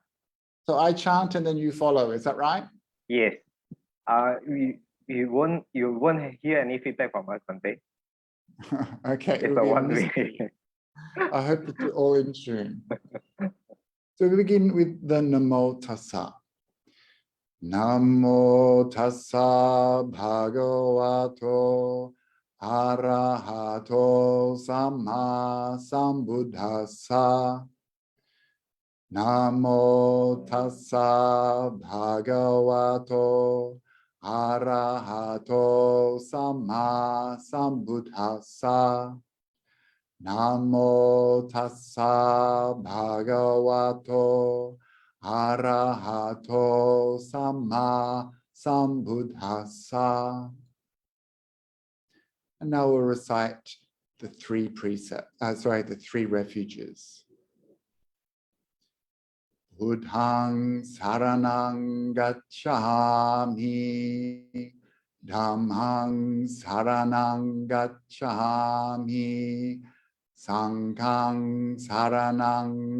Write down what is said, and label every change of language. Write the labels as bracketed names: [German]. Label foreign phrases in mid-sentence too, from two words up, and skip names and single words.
[English] So I chant and then you follow, is that right? Yes. You won't hear any feedback from us, Bhante. Okay. It's a one way. I hope that you're all in tune. So we begin with the [Pali] Namo Tassa. Namo Tassa Bhagavato Arahato Samma Sambuddhassa. Namo Tassa Bhagavato Arahato Samma Sambuddhassa. Namo Tassa Bhagavato Arahato Samma Sambuddhassa. [English] And now we'll recite the three the three refuges. [Pali] Buddhaṃ saranang gacchāmi, Dhammāṃ saranang gacchāmi, Sanghaṃ saranang